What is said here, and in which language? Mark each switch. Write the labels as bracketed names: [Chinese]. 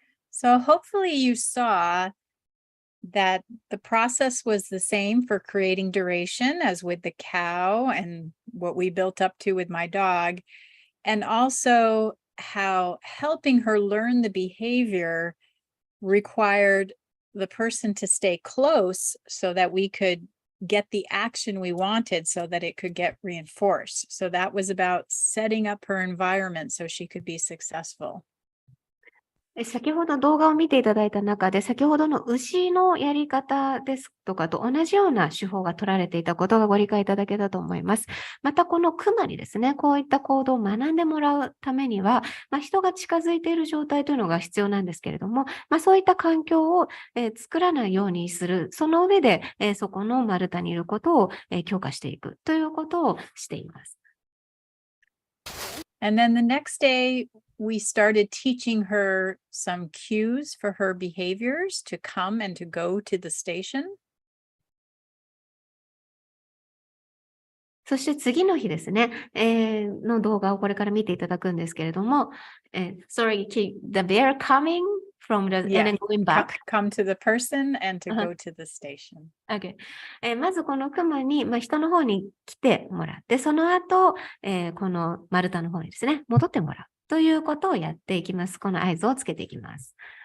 [English] So hopefully you saw that the process was the same for creating duration as with the cow and what we built up to with my dog, and also how helping her learn the behavior required the person to stay close so that we could get the action we wanted so that it could get reinforced. So that was about setting up her environment so she could be successful. [Japanese] 先ほど動画を見ていただいた中で、先ほどの牛のやり方ですとかと同じような手法が取られていたことがご理解いただけたと思います。またこのクマにですね、こういった行動を学んでもらうためには、人が近づいている状態というのが必要なんですけれども、そういった環境を作らないようにする、その上でそこの丸太にいることを強化していくということをしています。 [English] And then the next day, we started teaching her some cues for her behaviors to come and to go to the station. [Japanese] そして次の日ですね、の動画をこれから見ていただくんですけれども、 [English] sorry, the bear coming from the Yeah. and then going back. Come to the person and to go to the station. Okay. [Japanese] まずこのクマに、人の方に来てもらって、その後、この丸太の方にですね、戻ってもらうということをやっていきます。この合図をつけていきます。